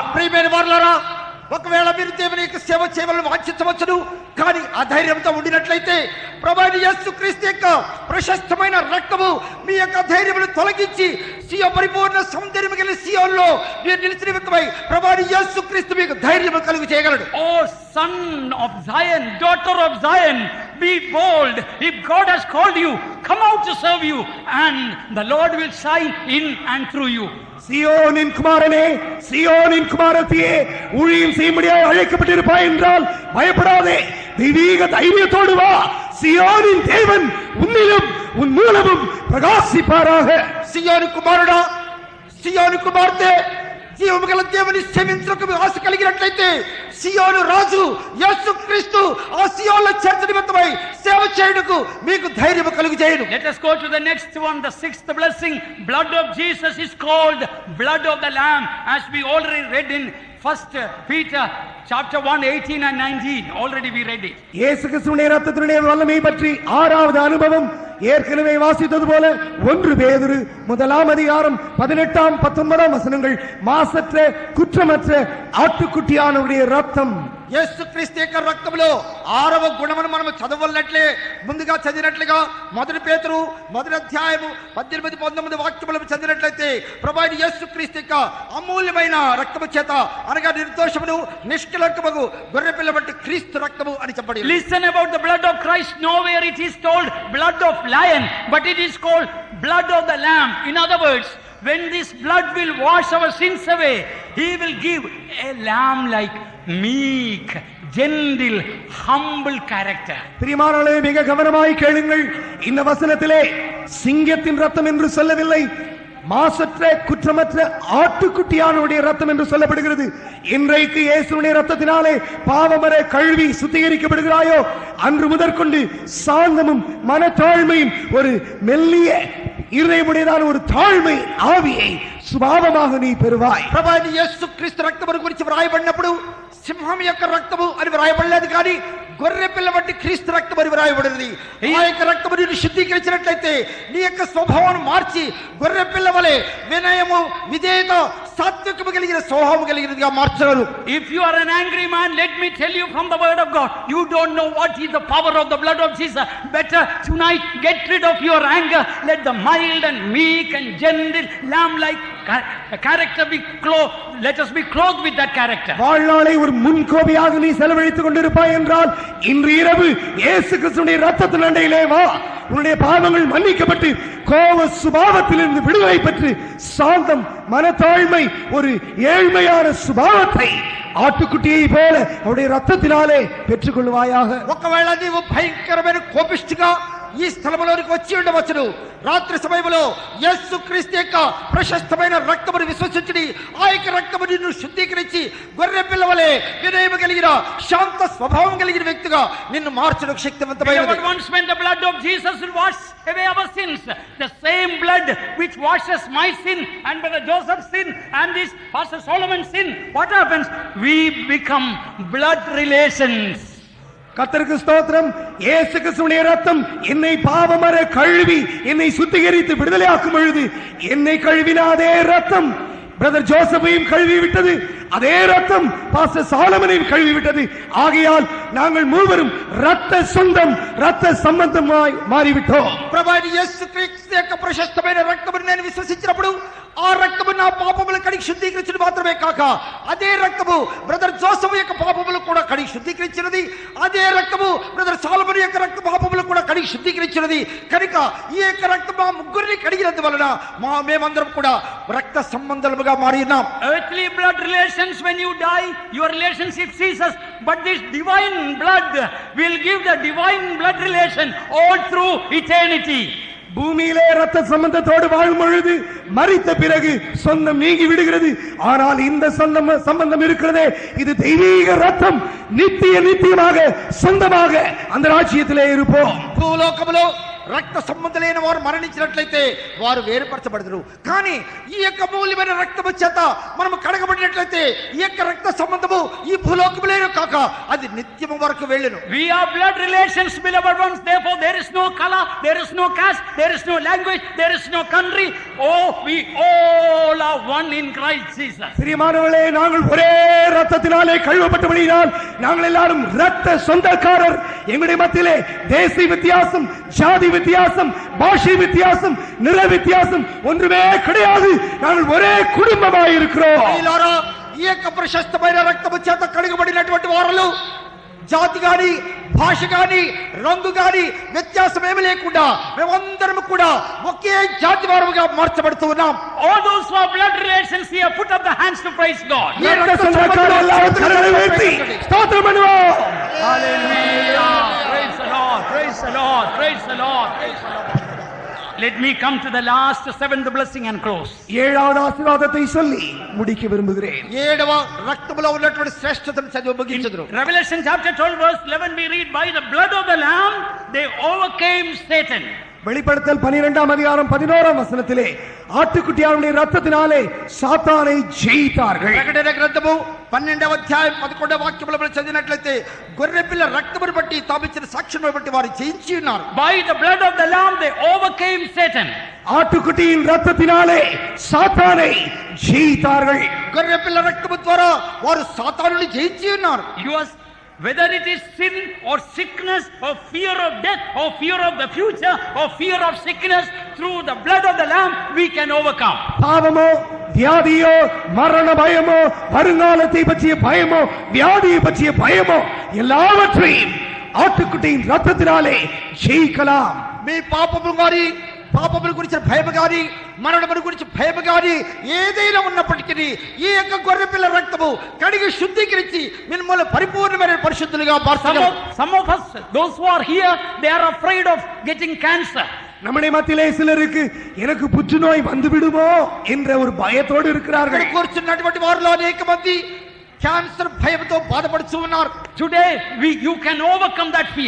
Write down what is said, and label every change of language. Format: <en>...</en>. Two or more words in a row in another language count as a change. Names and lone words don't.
<te>ప్రియమైన వారలారా, ఒకవేళ మీరు దేవుని యొక్క సేవ చేయవలని వాంఛించవచ్చును. కానీ ఆ ధైర్యంతో ఉండినట్లయితే ప్రభువైన యేసు క్రీస్తు యొక్క ప్రశస్తమైన రక్తము మీ యొక్క ధైర్యమును తొలగించి సియోను పరిపూర్ణ సౌందర్యము కలిగిన సియోనులో మీరు నిలిచిన విధమై ప్రభువైన యేసు క్రీస్తు మీకు ధైర్యము కలుగు చేయగలడు.</te> <en>Oh son of Zion, daughter of Zion, be bold. If God has called you, come out to serve you, and the Lord will shine in and through you.</en> <ta>சியோனின் குமாரனே, சியோனின் குமாரத்தியே, ஊழியம் செய்யும்படியாய் அழைக்கப்பட்டிருப்பாய் என்றால் பயப்படாதே. தெய்வீக தைரியத்தோடு வா. சியோனின் தேவன் உன்னிலும் உன் மூலமும் பிரகாசிப்பாராக.</ta> <te>సియోను కుమారుడా, సియోను కుమార్తె, జీవము గల దేవుని సేవించడానికి ఆశ కలిగినట్లయితే సియోను రాజు యేసు క్రీస్తు ఆ సియోనులో చేర్చ నిమిత్తమై సేవ చేయుటకు మీకు ధైర్యము కలుగు చేయను.</te> <en>Let us go to the next one, the sixth blessing. Blood of Jesus is called blood of the Lamb, as we already read in 1 Peter chapter 1, 18 and 19. Already we read it.</en> <ta>இயேசு கிறிஸ்துவின் இரத்தத்தினுடைய வல்லமை பற்றி 6வது அனுபவம் ஏற்கனவே வாசித்தது போல 1 பேதுரு 1 அதிகாரம் 18 19 வசனங்கள் மாசற்ற குற்றமற்ற ஆட்டுக்குட்டியானுடைய ரத்தம்.</ta> <te>యేసుక్రీస్తు యొక్క రక్తంలో 6వ గుణమును మనం చదవలనట్లే ముందుగా చదివినట్లుగా 1 పేతురు 1 అధ్యాయము 18 19 వాక్యములను చదివినట్లయితే ప్రభువైన యేసుక్రీస్తు యొక్క అమూల్యమైన రక్తము చేత అనగా నిర్దోషమును నిష్కళంకముగు గొర్రెపిల్ల వంటి క్రీస్తు రక్తము అని చెప్పబడింది.</te> <en>Listen about the blood of Christ. Nowhere it is called blood of lion, but it is called blood of the lamb. In other words, when this blood will wash our sins away, he will give a lamb like meek, gentle, humble character.</en> <ta>பிரியமானவர்களே, மிக கவனமாய் கேளுங்கள். இந்த வசனத்திலே சிங்கத்தின் ரத்தம் என்று சொல்லவில்லை, மாசற்ற குற்றமற்ற ஆட்டுக்குட்டியானுடைய ரத்தம் என்று சொல்லப்படுகிறது. இன்றைக்கு இயேசுவின் ரத்தத்தினாலே பாவமற கழுவி சுத்திகரிக்கப்படுகிறாயோ அன்று முதற்கொண்டு சாந்தமும் மனத்தாழ்மையும் ஒரு மெல்லிய இருதயமுடையதான ஒரு தாழ்மை ஆவியை சுபாவமாக நீ பெறுவாய்.</ta> <te>ప్రభువైన యేసుక్రీస్తు రక్తము గురించి వ్రాయబడినప్పుడు సింహం యొక్క రక్తము అని వ్రాయబడలేదు, కానీ గొర్రె పిల్ల వంటి క్రీస్తు రక్తం అని వ్రాయబడింది. ఆ యొక్క రక్తము నిన్ను శుద్ధీకరించినట్లయితే నీ యొక్క స్వభావాన్ని మార్చి గొర్రె పిల్ల వలె వినయము విధేయత సాత్వికము కలిగిన స్వభావము కలిగినదిగా మార్చగలరు.</te> <en>If you are an angry man, let me tell you from the word of God, you don't know what is the power of the blood of Jesus. Better tonight get rid of your anger. Let the mild and meek and gentle lamb like character be clothed. Let us be clothed with that character.</en> <ta>வாழ்நாளை ஒரு முன்கோபியாக நீ செலவழித்துக் கொண்டிருப்பாய் என்றால் இன்று இரவு இயேசு கிறிஸ்துவின் இரத்தத்தின் அண்டையிலே வா. உன்னுடைய பாவங்கள் மன்னிக்கப்பட்டு கோப சுபாவத்திலிருந்து விடுதலை பெற்று சாந்தம் மனத்தாழ்மை ஒரு ஏழ்மையான சுபாவத்தை ஆட்டுக்குட்டியை போல அவருடைய రక్తத்தினாலே పెట్టుకొள்వాயாக.</ta> <te>ఒకవేళ నీవు భయంకరమైన కోపిష్టిగా ఈ స్థలములోనికి వచ్చి ఉండవచ్చును. రాత్రి సమయంలో యేసుక్రీస్తు యొక్క ప్రశస్తమైన రక్తమును విశ్వసించుడి. ఆ యొక్క రక్తము నిన్ను శుద్ధీకరించి గొర్రె పిల్ల వలె వినయము కలిగిన శాంత స్వభావం కలిగిన వ్యక్తిగా నిన్ను మార్చడానికి శక్తివంతమైనది.</te> <en>Once when the blood of Jesus will wash away our sins, the same blood which washes my sin and Brother Joseph's sin and this Pastor Solomon's sin, what happens? We become blood relations.</en> <ta>கர்த்தருக்கு ஸ்தோத்திரம். இயேசு கிறிஸ்துவின் இரத்தம் என்னை பாவமற கழுவி என்னை சுத்திகரித்து விடுதலையாக்கும் பொழுது என்னை கழுவின அதே இரத்தம் பிரதர் ஜோசப்பையும் கழுவி விட்டது, அதே ரத்தம் பாஸ்டர் சாலமனையும் கழுவி விட்டது. ஆகையால் நாங்கள் மூவரும் ரத்த சொந்தம் ரத்த சம்பந்தமாய் மாறிவிட்டோம்.</ta> <te>ప్రభువైన యేసుక్రీస్తు యొక్క ప్రశస్తమైన రక్తమును నేను విశ్వసించినప్పుడు ఆ రక్తము నా పాపములను కడిగి శుద్ధీకరించడం మాత్రమే కాక అదే రక్తము బ్రదర్ జోసెఫ్ యొక్క పాపములను కూడా కడిగి శుద్ధీకరించినది. అదే రక్తము బ్రదర్ సాలమన్ యొక్క రక్త పాపములను కూడా కడిగి శుద్ధీకరించినది. కనుక ఈ యొక్క రక్తము మా ముగ్గురిని కడిగినందు వలన మేమందరం కూడా రక్త సంబంధాలుగా మారి ఉన్నాం.</te> <en>Earthly blood relations, when you die, your relationship ceases, but this divine blood will give the divine blood relation all through eternity.</en> <ta>பூமியிலே ரத்த சம்பந்தத்தோடு வாழும் பொழுது மரித்த பிறகு சொந்தம் நீங்கி விடுகிறது. ஆனால் இந்த சம்பந்தம் இருக்கிறதே, இது தெய்வீக ரத்தம். நித்தியமாக சொந்தமாக அந்த ராஜ்யத்திலே இருப்போம்.</ta> <te>భూలోకములో రక్త సంబంధులైన వారు మరణించినట్లయితే వారు వేరుపరచబడరు. కానీ ఈ యొక్క మూల్యమైన రక్తము చేత మనము కడగబడినట్లయితే ఈ యొక్క రక్త సంబంధము ఈ భూలోకములోనే కాక అది నిత్యము వరకు వెళ్ళును.</te> <en>We are blood relations, beloved ones. Therefore there is no color, there is no caste, there is no language, there is no country. Oh, we all are one in Christ Jesus.</en> <ta>பிரியமானவர்களே, நாங்கள் ஒரே ரத்தத்தினாலே கழுவப்பட்டபடியால் நாங்கள் எல்லாரும் ரத்த சொந்தக்காரர். எங்களுடைய மத்தியிலே தேசிய வித்தியாசம், ஜாதி வித்தியாசம், பாஷை வித்தியாசம், நிற வித்தியாசம் ஒன்றுமே கிடையாது. நாங்கள் ஒரே குடும்பமாய் இருக்கிறோம்.</ta> <te>ఈ యొక్క ప్రశస్తమైన రక్తము చేత కడగబడినటువంటి వారు జాతి గాని భాష గాని రంగు గాని వ్యత్యాసం ఏమీ లేకుండా మేమందరం కూడా ఒకే జాతి వారుగా మార్చబడుతూ ఉన్నాం.</te> <en>All those who are blood relations here, put up the hands to praise God.</en> <ta>స్తోత్రం பண்ணுவோம்.</ta> <en>Hallelujah. Praise the Lord. Praise the Lord. Praise the Lord. Let me come to the last seventh blessing and close.</en> <ta>ஏழாவது ஆசீர்வாதத்தை சொல்லி முடிக்க விரும்புகிறேன்.</ta> <te>ఏడవ రక్తములో ఉన్నటువంటి శ్రేష్ఠతను చదివి ముగించదురు.</te> <en>Revelation chapter 12 verse 11 we read, by the blood of the lamb they overcame Satan.</en> <ta>வெளிப்படுத்தல் 12ஆம் அதிகாரம் 11ஆம் வசனத்திலே ஆட்டுக்குட்டியாருடைய ரத்தத்தினாலே சாத்தானை ஜெயித்தார்கள்.</ta> <te>ప్రకటన గ్రంథము 12వ అధ్యాయం 11వ వాక్యములో చదివినట్లయితే గొర్రెపిల్ల రక్తమును బట్టి తామిచ్చిన సాక్ష్యమును బట్టి వారు జయించి ఉన్నారు.</te> <en>By the blood of the lamb they overcame Satan.</en> <ta>ஆட்டுக்குட்டியின் ரத்தத்தினாலே சாத்தானை ஜெயித்தார்கள்.</ta> <te>గొర్రెపిల్ల రక్తము ద్వారా వారు సాతానుని జయించి ఉన్నారు.</te> <en>Whether it is sin or sickness or fear of death or fear of the future or fear of sickness, through the blood of the lamb we can overcome.</en> <ta>பாவமோ வியாதியோ மரண பயமோ வருங்காலத்தை பற்றிய பயமோ வியாதியை பற்றிய பயமோ எல்லாவற்றையும் ஆட்டுக்குட்டியின் ரத்தத்தினாலே ஜெயிக்கலாம்.</ta> <te>మీ పాపము గాని పాపముల గురించి భయము గాని మరణముల గురించి భయము గాని ఏదైనా ఉన్నప్పటికీ ఈ యొక్క గొర్రెపిల్ల రక్తము కడిగి శుద్ధీకరించి మిమ్మల్ని పరిపూర్ణమైన పరిశుద్ధులుగా మార్చగలదు.</te> <en>Some of us, those who are here, they are afraid of getting cancer.</en> <ta>நம்முடைய மத்தியிலே சிலருக்கு எனக்கு புற்றுநோய் வந்து விடுமோ என்ற ஒரு பயத்தோடு இருக்கிறார்கள்.</ta> <te>ఇక్కడ కూర్చున్నటువంటి వారిలో అనేక మంది క్యాన్సర్ భయంతో బాధపడుతూ ఉన్నారు.</te> <en>Today you can overcome that fear.</en>